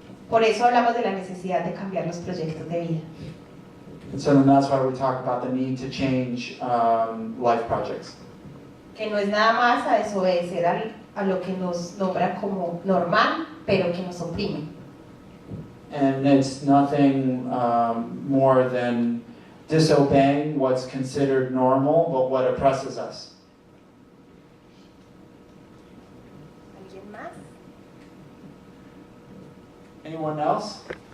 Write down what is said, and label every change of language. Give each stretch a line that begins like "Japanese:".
Spanish: Por eso hablamos de la necesidad de cambiar los proyectos de vida.
English: And so then that's why we talk about the need to change life projects.
Spanish: Que no es nada más a desobedecer a lo que nos nombra como normal, pero que nos oprime.
English: And it's nothing more than disobeying what's considered normal, but what oppresses us.
Spanish: ¿Alguien más?
English: Anyone else?